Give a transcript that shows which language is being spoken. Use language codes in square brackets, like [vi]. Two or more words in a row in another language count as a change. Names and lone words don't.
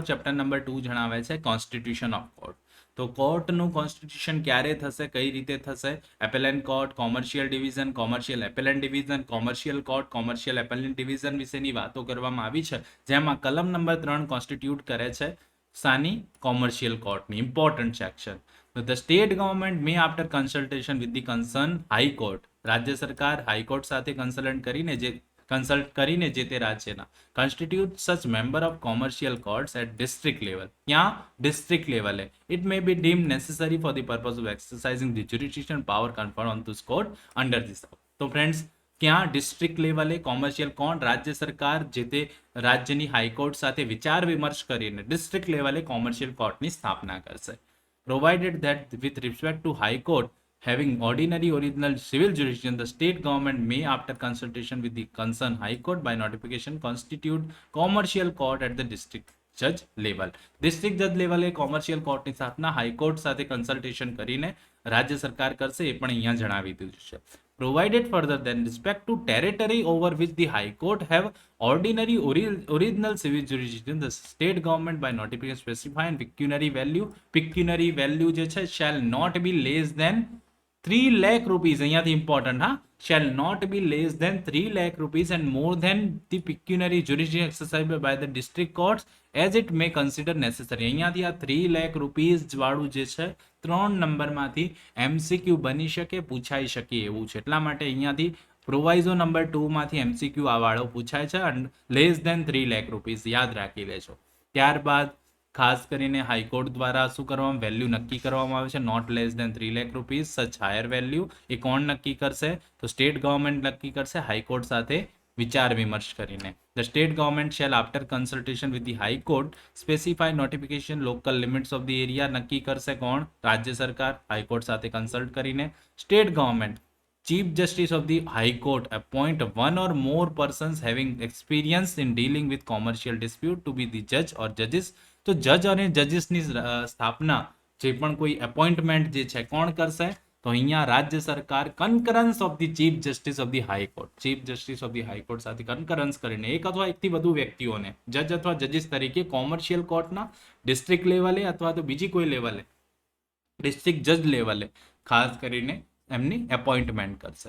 [gu] ચેપ્ટર નંબર 2 જણાવે છે [en] constitution of court. [gu] તો કોર્ટનું કોન્સ્ટિટ્યુશન ક્યારે થશે, કઈ રીતે થશે, [en] appellate court, commercial division, commercial appellate division, commercial court, commercial appellate division [gu] વિશેની વાતો કરવામાં આવી છે. જેમાં કલમ નંબર 3 કોન્સ્ટિટ્યુટ કરે છે સાની કોમર્શિયલ કોર્ટની [en] important section. the state government may after consultation with the concerned High Court. [gu] રાજ્ય સરકાર હાઈકોર્ટ સાથે કન્સલ્ટ કરીને જે તે રાજ્યના [en] constitute such member of commercial courts at district level. ત્યાં district level it may be deemed necessary for the purpose of exercising the jurisdiction power conferred on this court under this act. [gu] તો ફ્રેન્ડ્સ, ક્યાં ડિસ્ટ્રિક્ટ લેવલે [en] commercial court, [gu] રાજ્ય સરકાર જે તે રાજ્યની હાઈકોર્ટ સાથે વિચાર વિમર્શ કરીને ડિસ્ટ્રિક્ટ લેવલે કોમર્શિયલ કોર્ટની સ્થાપના કરશે. [en] provided that with respect to High Court having ordinary original civil jurisdiction, the state government may, after consultation with the concerned high court by notification, constitute commercial court at the district judge level. [gu] ડિસ્ટ્રિક્ટ જજ લેવલે કોમર્શિયલ કોર્ટની સ્થાપના હાઈકોર્ટ સાથે કન્સલ્ટેશન કરીને રાજ્ય સરકાર કરશે, એ પણ અહીંયા જણાવી દીધું છે. [en] Provided further than respect to territory over which the High Court have ordinary original civil jurisdiction, the state government by notification specify and pecuniary value [gu] જે છે [en] shall not be less than 3 lakh rupees, અહીંયાથી important હા, shall not be less than 3 lakh rupees and more than the pecuniary jurisdiction exercised by the district courts as it may consider necessary. [gu] અહીંયાથી આ 3 [en] lakh rupees [gu] વાળું જે છે 3 નંબરમાંથી MCQ બની શકે, પૂછાઈ શકે એવું છે. એટલા માટે અહીંયાથી પ્રોવાઇઝો નંબર 2 માંથી MCQ આ વાળો પૂછાય છે અને [en] less than 3 lakh rupees [gu] યાદ રાખી લેજો. ત્યારબાદ ખાસ કરીને હાઈકોર્ટ દ્વારા શું કરવામાં, વેલ્યુ નક્કી કરવામાં આવે છે, [en] not less than 3 lakh rupees, such higher value. [gu] એ કોણ નક્કી કરશે? તો [en] state government [gu] નક્કી કરશે હાઈકોર્ટ સાથે વિચાર વિમર્શ કરીને. [en] The state government shall after consultation with the high court specify notification local limits of the area. [gu] નક્કી કરશે કોણ? રાજ્ય સરકાર હાઈકોર્ટ સાથે કન્સલ્ટ કરીને. [en] state government Chief Justice of the High Court appoint one or more persons having experience in dealing with commercial dispute to be the judge or judges. [gu] તો જજ અને જજીસની સ્થાપના જે પણ કોઈ એપોઇન્ટમેન્ટ જે છે કોણ કરશે? તો અહીંયા રાજ્ય સરકાર [en] concurrence of the Chief Justice of the High Court, Chief Justice of the High Court [gu] સાથે કન્કરન્સ કરીને એક અથવા એકથી વધુ વ્યક્તિઓને જજ અથવા જજીસ તરીકે કોમર્શિયલ કોર્ટના ડિસ્ટ્રિક્ટ લેવલે અથવા તો બીજી કોઈ લેવલે ડિસ્ટ્રિક્ટ જજ લેવલે ખાસ કરીને એમની એપોઇન્ટમેન્ટ કરશે.